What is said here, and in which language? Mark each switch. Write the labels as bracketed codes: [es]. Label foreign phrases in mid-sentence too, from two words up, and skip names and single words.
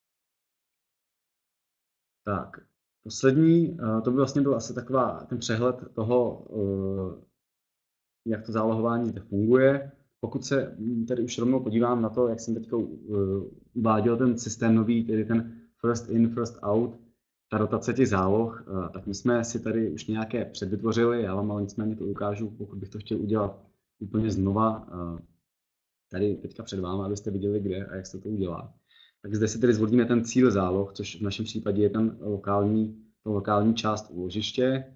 [cs] Tak, poslední, to by vlastně byl asi ten přehled toho, jak to zálohování zde funguje. Pokud se tedy už rovnou podívám na to, jak jsem teď uváděl ten systém nový, tedy ten [en] first in, first out, [cs] ta rotace těch záloh, tak my jsme si tady už nějaké předvytvořili, já vám ale nicméně to ukážu, pokud bych to chtěl udělat úplně znova, tady teďka před vámi, abyste viděli, kde a jak se to udělá. Tak zde si tedy zvolíme ten cíl záloh, což v našem případě je ten lokální část úložiště.